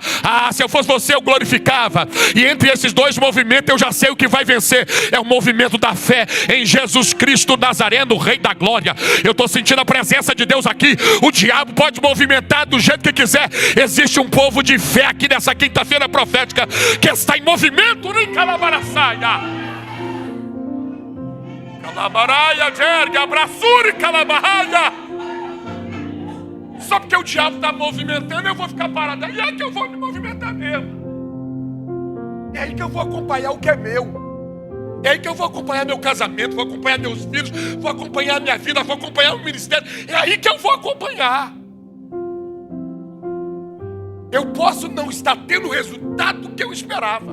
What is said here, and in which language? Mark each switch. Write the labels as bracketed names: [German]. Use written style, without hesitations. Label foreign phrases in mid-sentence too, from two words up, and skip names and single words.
[Portuguese] Se eu fosse você, eu glorificava. E entre esses dois movimentos, eu já sei o que vai vencer. É o movimento da fé em Jesus Cristo Nazareno, o Rei da Glória. Eu estou sentindo a presença de Deus aqui. O diabo pode movimentar do jeito que quiser. Existe um povo de fé aqui nessa quinta-feira profética que está em movimento. Calabaraçaia. Calabaraia, jerga, abraçure, calabaraia. Só porque o diabo está movimentando, eu vou ficar parado. E é que eu vou me movimentar mesmo. É aí que eu vou acompanhar o que é meu. É aí que eu vou acompanhar meu casamento, vou acompanhar meus filhos, vou acompanhar minha vida, vou acompanhar o ministério. É aí que eu vou acompanhar. Eu posso não estar tendo o resultado que eu esperava.